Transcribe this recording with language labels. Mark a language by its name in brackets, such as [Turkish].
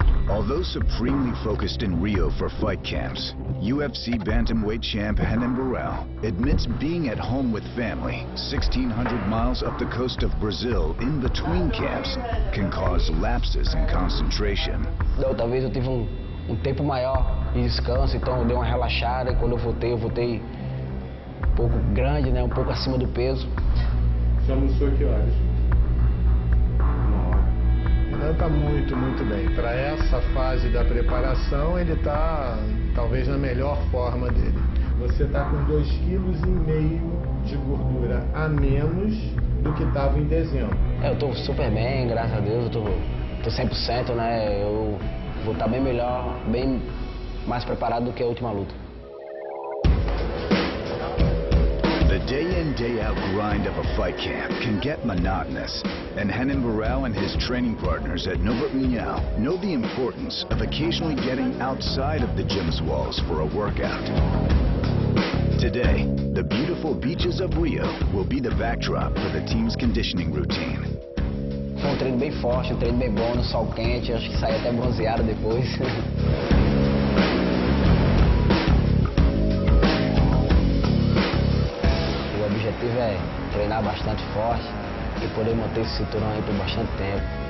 [English] Although supremely focused in Rio for fight camps, UFC bantamweight champ Renan Barao admits being at home with family 1,600 miles up the coast of Brazil in between camps can cause lapses in concentration. [Portuguese] Da outra vez eu tive um tempo maior de descanso, então eu dei uma relaxada e quando eu voltei um pouco grande, né, um pouco acima do peso. Já almoçou que horas? Renan está muito bem. Para essa fase da preparação, ele está talvez na melhor forma dele. Você está com 2,5 kg de gordura a menos do que estava em dezembro. Eu estou super bem, graças a Deus. Eu tô 100%, né? Eu vou estar bem melhor, bem mais preparado do que a última luta. [English] The day-in, day-out grind of a fight camp can get monotonous, and Renan Barao and his training partners at Norbert Mignal know the importance of occasionally getting outside of the gym's walls for a workout. Today, the beautiful beaches of Rio will be the backdrop for the team's conditioning routine. [Portuguese] Foi treino bem forte, treino bem bom, no sol quente, acho que saí até bronzeado depois. O objetivo é treinar bastante forte e poder manter esse cinturão aí por bastante tempo.